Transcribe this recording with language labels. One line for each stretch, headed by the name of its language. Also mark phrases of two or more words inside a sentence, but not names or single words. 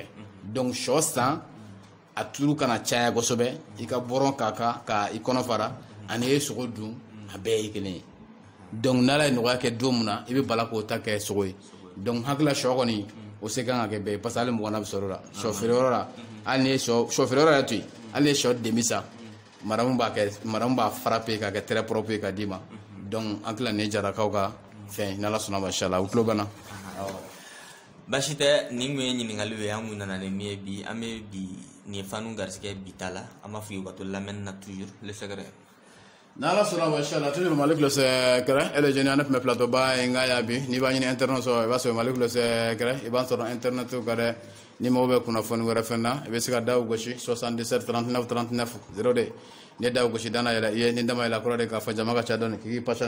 Bambara: donc sɔ san a tulu kana caya kosɛbɛ i ka bɔrɔn k'a kan ka i kɔnɔ fara ani i ye sogo dun a bɛɛ ye kelen ye donc n'Ala ye nɔgɔya kɛ don min na i bɛ bala k'o ta kɛ sogo ye donc hakilila sɔ kɔni o se kan ka kɛ bɛɛ ye parce que hali mɔgɔ na bɛ sɔrɔ o la sɔ feereyɔrɔ la hali ni ye sɔ feereyɔrɔ yɛrɛ to yen hali ni ye sɔ demi san madamu b'a frappé k'a kɛ
French: très propre
Bambara: ye ka d'i ma donc an tila nin ye jarakaw ka fɛn n'Ala sɔnna ma inchallah u tulo bɛ n na. baasi tɛ nin kun ye ɲininkaliw ye an kun nana ni min ye bi an bɛ bi nin ye fanu garisigɛ bi ta la an b'a fɔ u ka to lamɛnni na
French: toujours le secret.
Bambara: n'Ala sɔnna ma inchallah toujours Mali kulo sekɛrɛ ele jeni an tun bɛ plateau ba ye n ka y'a bi n'i b'a ɲini internet sɔrɔ i b'a sɔrɔ Mali kulo sekɛrɛ i b'an sɔrɔ internet kan dɛ ni mago bɛ kunnafoni wɛrɛ fɛn na i bɛ se ka daw gosi 77 39 39 0 de n'i ye daw gosi dana yɛlɛ i ye ni dama yɛlɛ kɔrɔ de k'a fɔ jama ka ca dɔɔni k'i patient